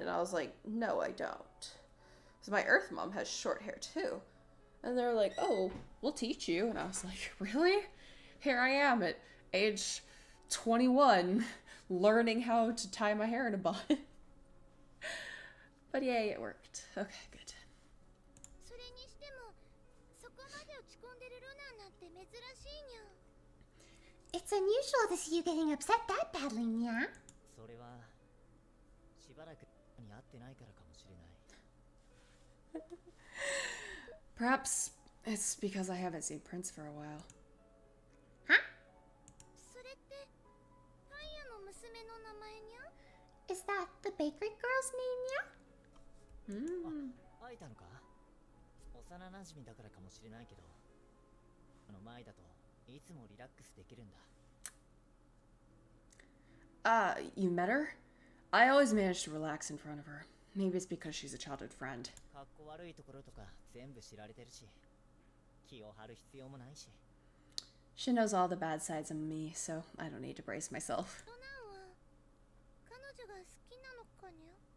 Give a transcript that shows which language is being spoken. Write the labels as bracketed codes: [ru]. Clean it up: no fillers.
[en] And I was like, no, I don't. So my Earth mom has short hair too. And they're like, oh, we'll teach you. And I was like, really? Here I am at age 21 learning how to tie my hair in a bun. But yay, it worked. Okay, good. [ja] それにしても、そこまで落ち込んでるルナなんて珍しいにゃ。 [en] It's unusual to see you getting upset that badly, nya. [ja] それはしばらくに会ってないからかもしれない。 [en] Perhaps it's because I haven't seen Prince for a while. Huh? [ja] それってパン屋の娘の名前にゃ? [en] Is that the bakery girl's name, nya? [ja] 会えたのか？幼馴染だからかもしれないけど、この前だといつもリラックスできるんだ。 [en] You met her? I always manage to relax in front of her. Maybe it's because she's a childhood friend. [ja] かっこ悪いところとか全部知られてるし、気を張る必要もないし。 [en] She knows all the bad sides of me, so I don't need to brace myself. [ja] ロナは彼女が好きなのかにゃ?